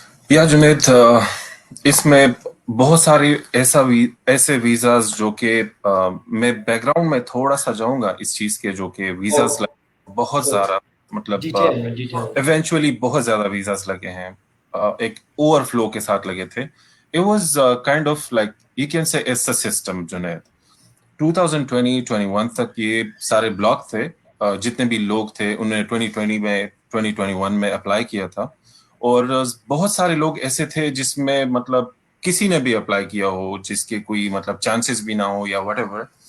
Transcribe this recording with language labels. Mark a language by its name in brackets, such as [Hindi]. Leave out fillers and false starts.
[Urdu] یا جنید، اس میں بہت ساری ایسے ویزاز جو کہ میں بیک گراؤنڈ میں تھوڑا سا جاؤں گا اس چیز کے، جو کہ ویزاز بہت زیادہ مطلب ایونچولی بہت زیادہ ویزاز لگے ہیں، ایک اوور فلو کے ساتھ لگے تھے. [English] It was kind of like you can say it's a system Junaid. [Urdu] 2020-21 تک یہ سارے بلاک تھے، جتنے بھی لوگ تھے انہوں نے 2021 میں اپلائی کیا تھا، اور بہت سارے لوگ ایسے تھے جس میں مطلب کسی نے بھی اپلائی کیا ہو جس کے کوئی مطلب چانسز بھی نہ ہو یا وٹ ایور.